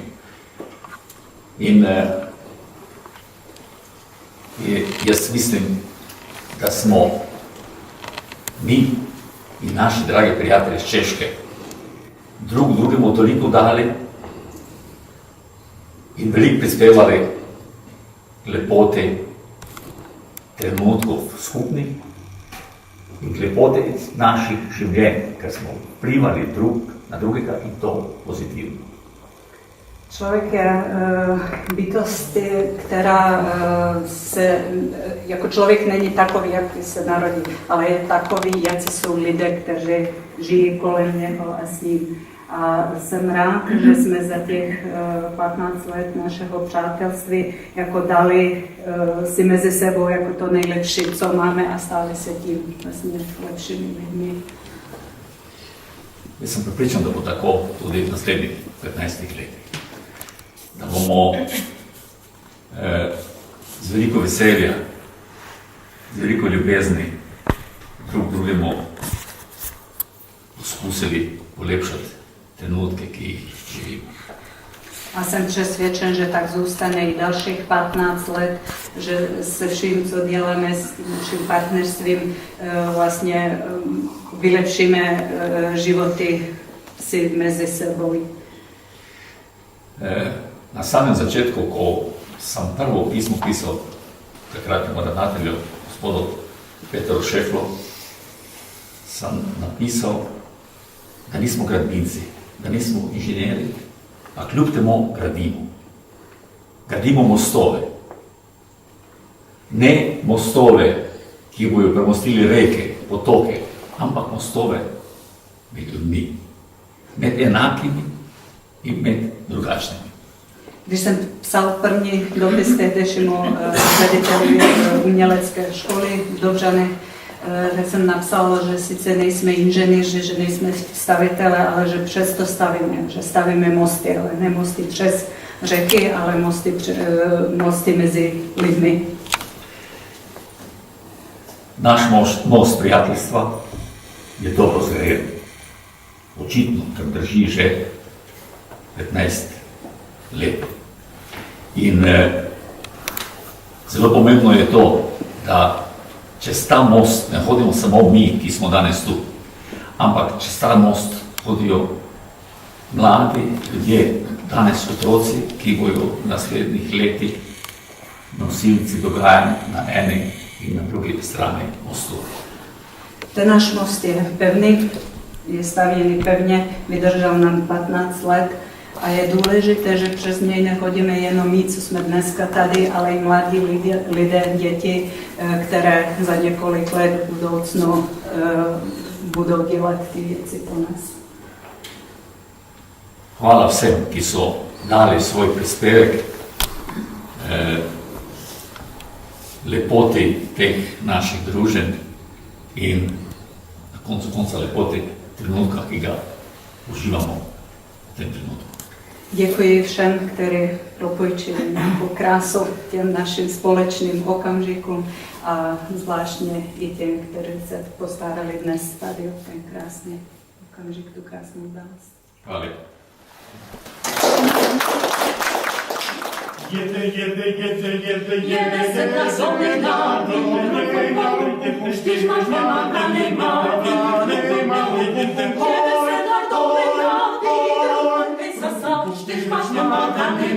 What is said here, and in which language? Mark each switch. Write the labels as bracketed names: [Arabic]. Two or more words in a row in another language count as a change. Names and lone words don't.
[Slovenian] In jaz mislim, da smo mi in naši dragi prijatelji iz Češke drugemu toliko dali in veliko prispevali lepote trenutkov skupnih in lepote naših življenj, ker smo vplivali drug na drugega in to pozitivno. [Czech] Člověk je bytost, která jako člověk není takový, jak se narodí, ale je takový, jak jsou lidé, kteří žijí kolem něho a s ním. A jsem rád, že jsme za těch 15 let našeho přátelství jako dali si mezi sebou jako to nejlepší, co máme a stali se tím vlastně lepšími lidmi. [Slovenian] Jaz sem pripričan, da bo tako tudi v naslednjih 15 letih. Da bomo z veliko veselja, z veliko ljubezni drugemu poskusili polepšati trenutke, ki jih živimo. [Czech] A jsem přesvědčen, že tak zůstane i dalších 15 let, že se vším, co děláme s naším partnerstvím, vlastně vylepšíme životy si mezi sebou. [Slovenian] Na samem začetku, ko sem prvo pismo pisal takratnemu ravnatelju, gospodu Petru Šeflu, sem napisal, da nismo gradbinci, da nismo inženjeri, a kljub temu gradimo. Gradimo mostove. Ne mostove, ki bojo premostili reke, potoke, ampak mostove med ljudmi, med enakimi in med drugačnými. [Czech] Když jsem psal první dopis tehdejšímu řediteli umělecké školy v Dobřanech, tak jsem napsal, že sice nejsme inženýři, že nejsme stavitele, ale že přesto stavíme mosty, ale ne mosty přes řeky, ale mosty mezi lidmi. [Slovenian] Náš most prijateljstva je dobro zgrajen. Očitno, ker drži že 15 let. In zelo pomembno je to, da čez ta most ne hodimo samo mi, ki smo danes tu, ampak čez ta most hodijo mladi ljudje, danes otroci, ki bojo v naslednjih letih nosilci dogajanj na eni in na drugi strani mostu. [Czech] Ten náš most je pevný, je stavěný pevně, vydržel nám 15 let a je důležité, že přes něj nechodíme jenom my, co jsme dneska tady, ale i mladí lidé, děti, které za několik let v budoucnu budou dělat ty věci po nás. [Slovenian] Hvala vsem, ki so dali svoj prispevek lepoti teh naših druženj in na koncu konca lepoti trenutka, ki ga uživamo v tem trenutku. [Czech] Děkuji všem, kteří propůjčili nějakou krásu těm našim společným okamžikům a zvláštně i těm, kteří se postarali dnes tady o ten krásný okamžik, tu krásnou událost. [Slovenian] Hvala. Jede se na zomnih dani, štiž máš nemáka, jede se na zomnih dani, štiž máš nemáka,